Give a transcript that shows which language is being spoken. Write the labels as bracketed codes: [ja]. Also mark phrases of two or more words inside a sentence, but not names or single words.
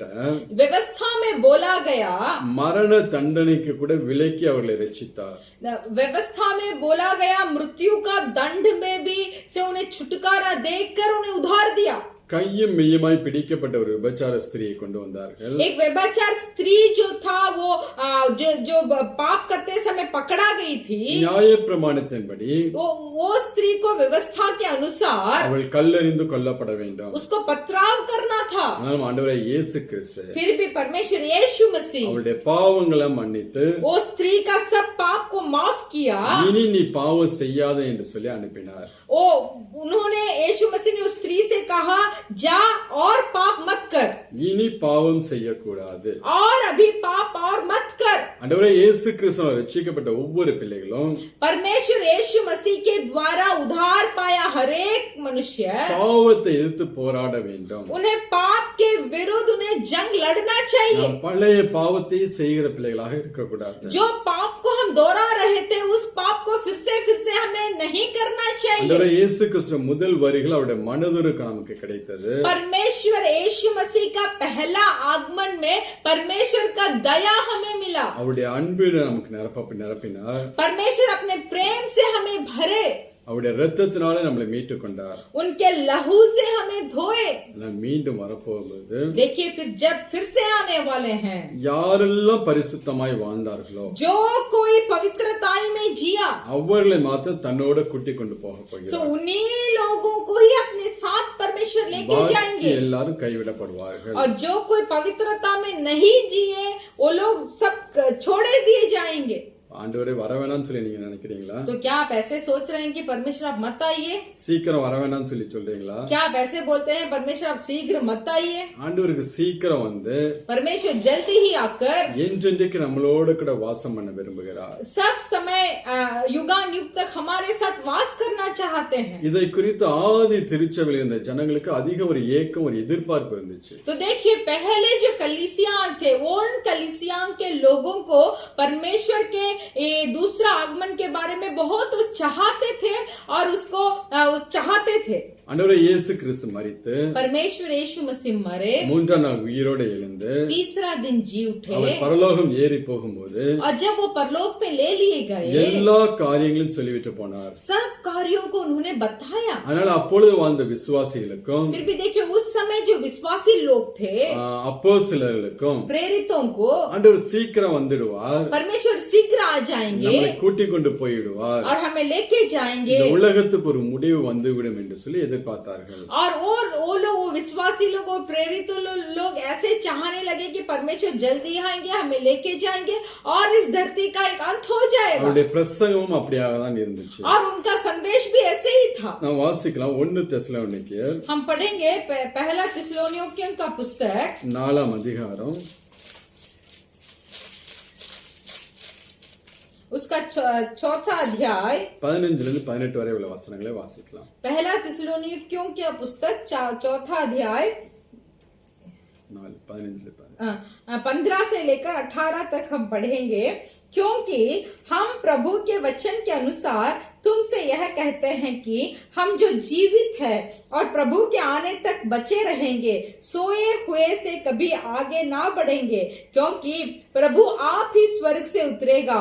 [hi] व्यवस्था में बोला गया, [ta] மரண தண்டனைக்கு கூட விலக்கி அவர்களை ரட்சித்தார். [hi] व्यवस्था में बोला गया मृत्यु का दंड में भी से उन्हें छुटकारा देकर उन्हें उद्धार दिया। [ta] கையும் மெய்யுமாய் பிடிக்கப்பட்ட ஒரு விபச்சார ஸ்திரியை கொண்டு வந்தார்கள். [hi] एक व्यभिचार स्त्री जो था वो जो पाप करते समय पकड़ा गई थी, [ta] நியாயப்பிரமாணத்தின்படி [hi] वो स्त्री को व्यवस्था के अनुसार [ta] அவள் கல்லெறிந்து கொல்லப்பட வேண்டும். [hi] उसको पथराव करना था। [ta] ஆனால் ஆண்டவரே இயேசு கிறிஸ்து [hi] फिर भी परमेश्वर यीशु मसीह [ta] அவளுடைய பாவங்களை மன்னித்து [hi] वो स्त्री का सब पाप को माफ किया। [ta] இனி நீ பாவம் செய்யாத என்று சொல்லி அனுப்பினார். [hi] उन्होंने यीशु मसीह ने उस स्त्री से कहा जा और पाप मत कर, [ta] இனி பாவம் செய்யக்கூடாது. [hi] और अभी पाप और मत कर। [ta] ஆண்டவரே இயேசு கிறிஸ்துவால் ரட்சிக்கப்பட்ட ஒவ்வொரு பிள்ளைகளும் [hi] परमेश्वर यीशु मसीह के द्वारा उद्धार पाया हर एक मनुष्य [ta] பாவத்தை எதிர்த்து போராட வேண்டும். [hi] उन्हें पाप के विरुद्ध उन्हें जंग लड़ना चाहिए। [ta] நாம் பழைய பாவத்தை செய்கிற பிள்ளைகளாக இருக்கக்கூடாது. [hi] जो पाप को हम दोहरा रहे थे उस पाप को फिर से हमें नहीं करना चाहिए। [ta] ஆண்டவரே இயேசு கிறிஸ்து முதல் வரிகள் அவருடைய மனதுருக்கு நமக்கு கிடைத்தது. [hi] परमेश्वर यीशु मसीह का पहला आगमन में परमेश्वर का दया हमें मिला। [ta] அவருடைய அன்பில் நமக்கு நிரப்பினார். [hi] परमेश्वर अपने प्रेम से हमें भरे, [ta] அவருடைய இரத்தத்தினாலே நம்மை மீட்டுக் கொண்டார். [hi] उनके लहू से हमें धोए। [ta] நாம் மீண்டும் வரப்போகும்போது [hi] देखिए फिर से आने वाले हैं। [ta] யாரெல்லாம் பரிசுத்தமாய் வாழ்ந்தார்களோ [hi] जो कोई पवित्रताई में जिया [ta] அவர்களை மாத்திரம் தன்னோட கூட்டிக் கொண்டு போக [hi] सो [ta] போகிறார். [hi] उन्हीं लोगों को ही अपने साथ परमेश्वर लेके [ta] பாக்கி [hi] जाएंगे। [ta] எல்லாரும் கைவிடப்படுவார்கள். [hi] और जो कोई पवित्रता में नहीं जिए वो लोग सब छोड़े दिए जाएंगे। [ta] ஆண்டவரே வர வேணாம்னு சொல்லி நீங்க நினைக்கிறீங்களா? [hi] तो क्या आप ऐसे सोच रहे हैं कि परमेश्वर आप मत आइए? [ta] சீக்கிரம் வர வேணாம்னு சொல்லி சொல்றீங்களா? [hi] क्या आप ऐसे बोलते हैं परमेश्वर आप शीघ्र मत आइए? [ta] ஆண்டவருக்கு சீக்கிரம் வந்து [hi] परमेश्वर जल्दी ही आकर [ta] என்றென்றைக்கு நம்மளோட கூட வாசம் பண்ண விரும்புகிறார். [hi] सब समय युगान युग तक हमारे साथ वास करना चाहते हैं। [ta] இதை குறித்து ஆதி திருச்சபையில் இருந்த ஜனங்களுக்கு அதிக ஒரு ஏக்கம் ஒரு எதிர்பார்ப்பு இருந்துச்சு. [hi] तो देखिए पहले जो कलीसिया थे उन कलीसिया के लोगों को परमेश्वर के ये दूसरा आगमन के बारे में बहुत चाहते थे और उसको चाहते थे। [ta] ஆண்டவரே இயேசு கிறிஸ்து மரித்து [hi] परमेश्वर यीशु मसीह मरे, [ta] மூன்றாம் நாள் உயிரோடு எழுந்து [hi] तीसरा दिन जी उठे [ta] அவர் பரலோகம் ஏறி போகும்போது [hi] और जब वो परलोक पे ले लिए गए [ta] எல்லா காரியங்களையும் சொல்லிவிட்டு போனார். [hi] सब कार्यों को उन्होंने बताया। [ta] அதனால அப்பொழுது வாழ்ந்த விசுவாசிகளுக்கும் [hi] फिर भी देखिए उस समय जो विश्वासी लोग थे [ta] அப்போஸ்தலர்களுக்கும் [hi] प्रेरितों को [ta] ஆண்டவர் சீக்கிரம் வந்துடுவார், [hi] परमेश्वर शीघ्र आ जाएंगे [ta] நம்மை கூட்டிக் கொண்டு போய்விடுவார், [hi] और हमें लेके जाएंगे [ta] இந்த உலகத்துக்கு ஒரு முடிவு வந்துவிடும் என்று சொல்லி எதிர்பார்த்தார்கள். [hi] और वो लोग वो विश्वासी लोग और प्रेरित लोग ऐसे चाहने लगे कि परमेश्वर जल्दी आएंगे हमें लेके जाएंगे और इस धरती का एक अंत हो जाएगा। [ta] அவருடைய பிரசங்கமும் அப்படியாக தான் இருந்துச்சு. [hi] और उनका संदेश भी ऐसे ही था। [ta] நாம் வாசிக்கலாம் 1 தெசலோனிக்கேயர் [hi] हम पढ़ेंगे पहला थिस्सलुनीकियों का पुस्तक [ta] 4ஆம் அதிகாரம் [hi] उसका चौथा अध्याय [ta] 15 லிருந்து 18 வரை உள்ள வசனங்களை வாசிக்கலாம். [hi] पहला थिस्सलुनीकियों का पुस्तक चौथा अध्याय 15 से लेकर 18 तक हम पढ़ेंगे। क्योंकि हम प्रभु के वचन के अनुसार तुमसे यह कहते हैं कि हम जो जीवित है और प्रभु के आने तक बचे रहेंगे सोए हुए से कभी आगे ना बढ़ेंगे, क्योंकि प्रभु आप ही स्वर्ग से उतरेगा।